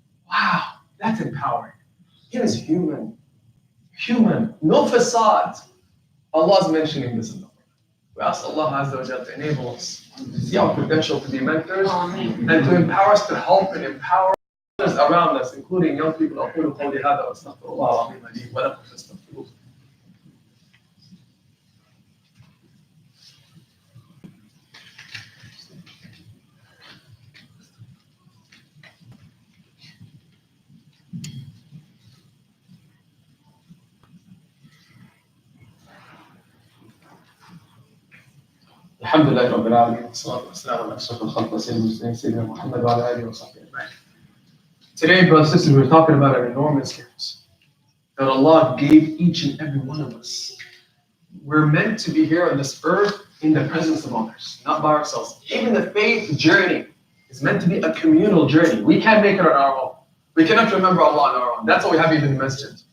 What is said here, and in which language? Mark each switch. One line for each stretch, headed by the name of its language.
English: Wow, that's empowering. He is human. Human. No facade. Allah is mentioning this in the Quran. We ask Allah Azza wa Jalla to enable us to see our potential to be mentors and to empower us to help and empower others around us, including young people.
Arabic: أقول قولي هذا وأستغفر الله العظيم لي ولكم فاستغفروه. الحمد لله رب العالمين والصلاة والسلام على أشرف الخلق وسيد المرسلين سيدنا محمد وعلى آله وصحبه أجمعين.
English: Today, brothers and sisters, we're talking about an enormous gift that Allah gave each and every one of us. We're meant to be here on this earth in the presence of others, not by ourselves. Even the faith journey is meant to be a communal journey. We can't make it on our own. We cannot remember Allah on our own. That's why we have even the masjid.